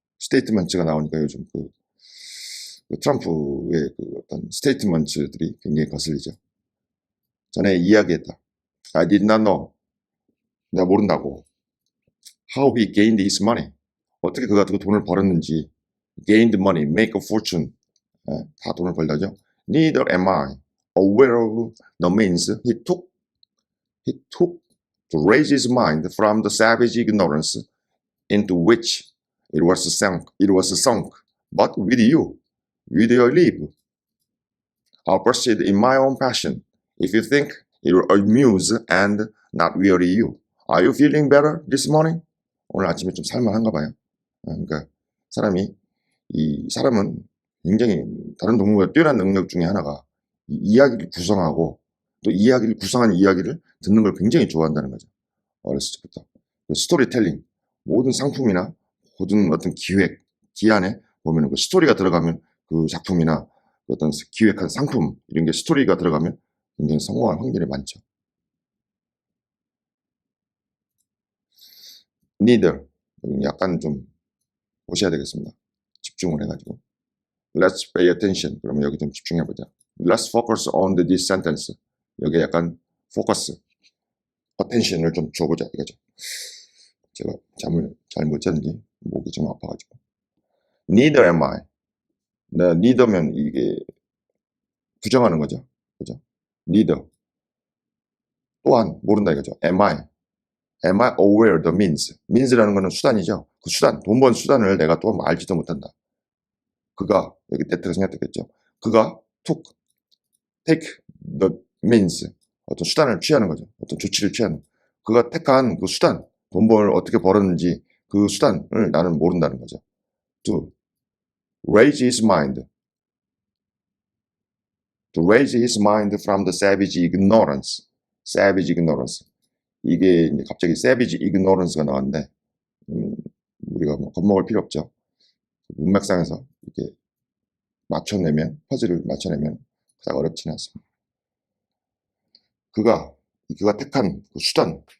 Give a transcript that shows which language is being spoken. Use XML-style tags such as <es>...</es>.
<ko>statement가 나오니까 요즘 그 트럼프의 그 어떤 스테이트먼트들이 굉장히 거슬리죠. 전에 이야기했다.</ko> <en>I did not know.</en> <ko>내가 모른다고.</ko> <en>How he gained his money.</en> <ko>어떻게 그가 그 돈을 벌었는지.</ko> <en>Gained money, make a fortune.</en> <ko>다 돈을 벌다죠.</ko> <en>Neither am I aware of the means he took to raise his mind from the savage ignorance into which it was sunk. But with you, with your leave, I'll proceed in my own passion. If you think it will amuse and not weary you. Are you feeling better this morning?</en> <ko>오늘 아침에 좀 살만한가 봐요. 그러니까 사람은 굉장히 다른 동물과 뛰어난 능력 중에 하나가 이야기를 구성하고 또 이야기를 구성한 이야기를 듣는 걸 굉장히 좋아한다는 거죠. 어렸을 때부터. 스토리텔링, 모든 상품이나 모든 어떤 기안에 보면 그 스토리가 들어가면 그 작품이나 어떤 기획한 상품 이런 게 스토리가 들어가면 굉장히 성공할 확률이 많죠. Neither 약간 좀 보셔야 되겠습니다. 집중을 해가지고</ko> <en>Let's pay attention.</en> <ko>그러면 여기 좀 집중해보자.</ko> <en>Let's focus on this sentence.</en> <ko>여기에 약간 focus, attention을 좀 줘보자 이거죠. 제가 잠을 잘 못 잤는지 목이 좀 아파가지고</ko> <en>Neither am I.</en> <ko>neither면 이게 부정하는 거죠. 그죠? neither. 또한 모른다 이거죠.</ko> <en>Am I aware the means?</en> <ko>means라는 거는 수단이죠. 그 수단, 돈 번 수단을 내가 또 알지도 못한다. 그가 여기 때때로 생각했겠죠. 그가</ko> <en>take the means</en> <ko>어떤 수단을 취하는 거죠. 어떤 조치를 취하는. 그가 택한 그 수단, 돈 벌 어떻게 벌었는지 그 수단을 나는 모른다는 거죠.</ko> <en>To raise his mind. To raise his mind from the savage ignorance. savage ignorance.</en> <ko>이게 이제 갑자기 savage ignorance가 나왔는데 우리가 뭐 겁먹을 필요 없죠. 문맥상에서 이렇게 퍼즐을 맞춰내면 그닥 어렵지는 않습니다. 그가 택한 그 수단,</ko>